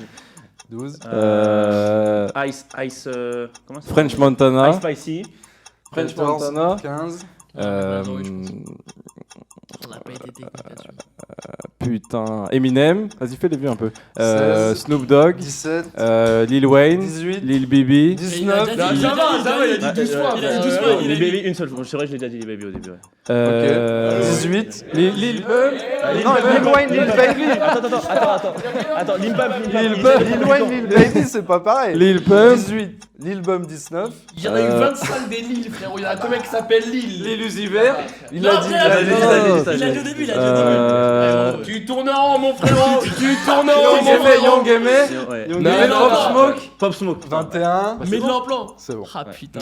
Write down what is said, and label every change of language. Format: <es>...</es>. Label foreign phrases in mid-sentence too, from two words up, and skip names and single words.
<fr>12. Ice, comment ça French s'appelle Montana, Ice Spicy, French 14, Montana. 15. On n'a pas été technique là-dessus. Putain, Eminem, vas-y fais les vues un peu. 16. Snoop Dogg, 17. Lil Wayne, 18. Lil Bibi. 19. Il a dit- Ça va, il a dit 12 fois. Il a dit 12 fois. Lil Baby, une seule fois. C'est vrai, je l'ai déjà dit Lil Baby au début. Ouais. Ok. 18. Lil Non, Lil Wayne, Lil Baby. Attends, Lil Pump, Lil Wayne, Lil Baby, c'est pas pareil. Lil Pump. 18. Lil Bum, 19. Il y en a eu 25 des Lille, frérot. Il y en a combien qui s'appellent Lille Lil Uzi Vert. Il a dit. Il a dit au début, il a dit au début. Tu tournes en rond, mon frérot. Tu tournes en rond, mon Young frérot. Young Aimé. Ouais. Young Non, Aimé, non, Pop non. Smoke. Pop Smoke. 21. Mets de l'emploi. C'est bon. Ah putain.</fr>